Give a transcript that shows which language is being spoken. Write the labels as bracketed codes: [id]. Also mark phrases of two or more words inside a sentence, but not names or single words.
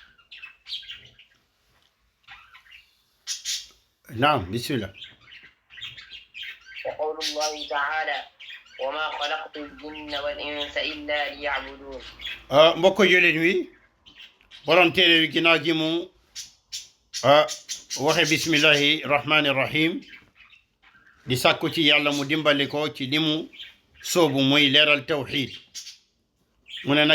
[ar] نعم بسم الله وقول الله تعالى وما خلقت الجن والإنس إلا ليعبدون [wo] mbokk jullit wi borom téere wi ginnaaw gi mu waxe [ar] بسم الله الرحمن الرحيم [wo] di sàkku ci yàlla mu dimbali ko ci li mu soobu muy leeral tawxiid mu ne